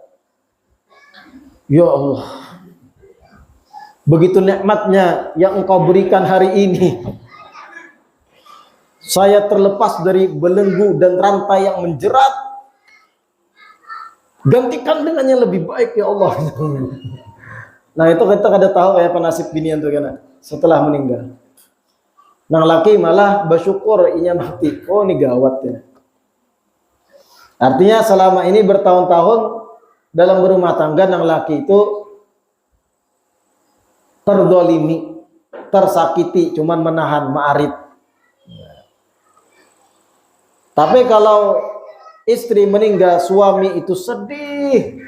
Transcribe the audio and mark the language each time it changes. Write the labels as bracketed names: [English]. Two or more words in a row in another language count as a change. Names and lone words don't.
[Indonesian] Ya Allah, begitu nikmatnya yang engkau berikan hari ini. Saya terlepas dari belenggu dan rantai yang menjerat. Gantikan dengan yang lebih baik ya Allah. [Banjar] Nah itu kita kada tahu kayak nasib binian tuh kan setelah meninggal. Nang laki malah bersyukur inya mati. [Indonesian] Oh ini gawat ya. Artinya selama ini bertahun-tahun dalam berumah tangga, nang laki itu terdolimi, tersakiti, cuman menahan ma'arif. Tapi kalau istri meninggal, suami itu sedih.